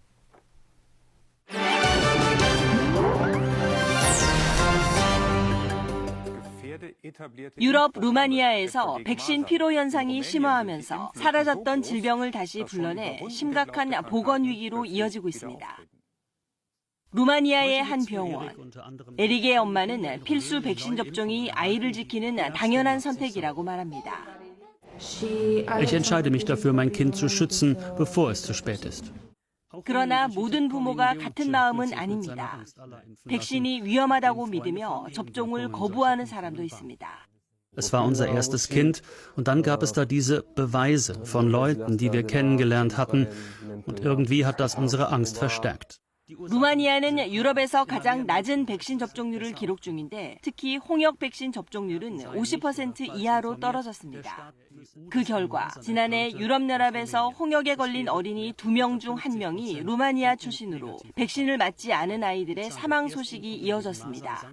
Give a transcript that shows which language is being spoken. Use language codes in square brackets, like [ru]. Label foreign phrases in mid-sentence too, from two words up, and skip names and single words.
[ko] 유럽 루마니아에서 백신 피로 현상이 심화하면서 사라졌던 질병을 다시 불러내 심각한 보건 위기로 이어지고 있습니다. 루마니아의 한 병원. 에릭의 엄마는 필수 백신 접종이 아이를 지키는 당연한 선택이라고 말합니다. [de] Ich entscheide mich dafür, mein Kind zu schützen, bevor es zu spät ist. [ko] 그러나 모든 부모가 같은 마음은 아닙니다. 백신이 위험하다고 믿으며 접종을 거부하는 사람도 있습니다. [de] Es war unser erstes Kind und dann gab es da diese Beweise von Leuten, die wir kennengelernt hatten und irgendwie hat das unsere Angst verstärkt. [ko] 루마니아는 유럽에서 가장 낮은 백신 접종률을 기록 중인데 특히 홍역 백신 접종률은 50% 이하로 떨어졌습니다. 그 결과 지난해 유럽연합에서 홍역에 걸린 어린이 2명 중 1명이 루마니아 출신으로 백신을 맞지 않은 아이들의 사망 소식이 이어졌습니다.